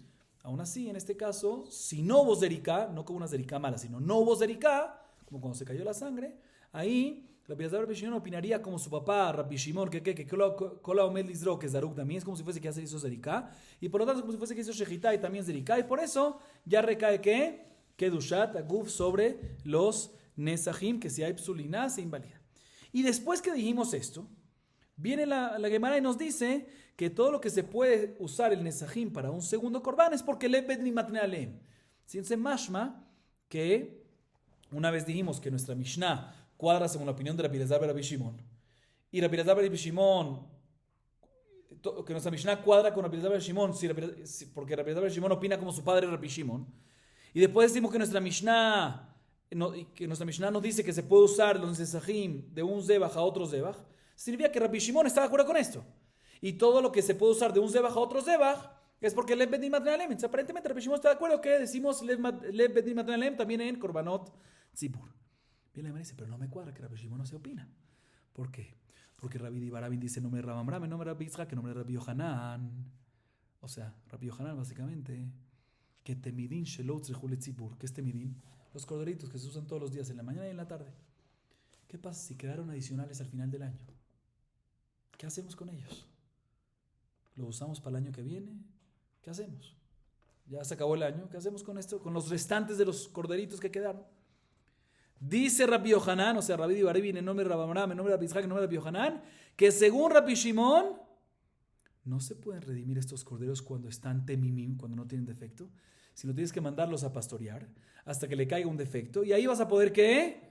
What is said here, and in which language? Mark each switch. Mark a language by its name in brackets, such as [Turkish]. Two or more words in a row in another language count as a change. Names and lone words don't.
[Spanish] Aún así, en este caso, si no hubo Zerika, no como una Zerika mala, sino no hubo Zerika, como cuando se cayó la sangre, ahí Rabbi Elazar y Rabbi Shimon opinaría como su papá, Rabbi Shimon, que [Hebrew] כל העומד לזרוק, [Spanish] que es Zaruk también, es como si fuese que ya se hizo Zerika, y por lo tanto, como si fuese que hizo Shechita y también Zerika, y por eso ya recae que [Hebrew] קדושת הגוף [Spanish] sobre los Nesajim, que si hay psulina se invalida. Y después que dijimos esto, viene la Gemara y nos dice que todo lo que se puede usar el Nesajim para un segundo Korban es porque [Hebrew] לב בית דין מתנה עליהם. [Spanish] Entonces, mashma que una vez dijimos que nuestra Mishnah cuadra según la opinión de Rabbi Elazar y Rabbi Shimon, y Rabbi Elazar y Rabbi Shimon, que nuestra Mishnah cuadra con Rabbi Elazar y Rabbi Shimon, porque Rabbi Elazar y Rabbi Shimon opina como su padre Rabbi Shimon, y después decimos que nuestra Mishnah nos dice que se puede usar los nesajim de un zebach a otro zebach, significa que Rabbi Shimon está de acuerdo con esto. Y todo lo que se puede usar de un zebach a otro zebach es porque [Hebrew] לב בית דין מתנה עליהם. [Spanish] Aparentemente Rabbi Shimon está de acuerdo que decimos [Hebrew] לב בית דין מתנה עליהם [Spanish] también en [Hebrew] קרבנות ציבור. [Spanish] Viene la Gemara y dice, pero no me cuadra que Rabbi Shimon no se opina. ¿Por qué? Porque Rabbi Barabin dice nombre de Rabbi Amram, nombre de Rabbi Yitzhak, nombre de Rabbi Yohanan. O sea, Rabbi Yohanan básicamente, que [Hebrew] תמידין שלא הוצרכו לציבור, [Spanish] que es temidin, los corderitos que se usan todos los días, en la mañana y en la tarde. ¿Qué pasa si quedaron adicionales al final del año? ¿Qué hacemos con ellos? ¿Lo usamos para el año que viene? ¿Qué hacemos? Ya se acabó el año, ¿qué hacemos con esto? Con los restantes de los corderitos que quedaron. Dice Rabbi Yohanan, o sea, Rabbi Barabin, en nombre de Rabbi Amram, en nombre de Rabbi Yitzhak, en nombre de Rabbi Yohanan, que según Rabbi Shimon, no se pueden redimir estos corderos cuando están temimim, cuando no tienen defecto, sino tienes que mandarlos a pastorear hasta que le caiga un defecto, y ahí vas a poder, ¿qué?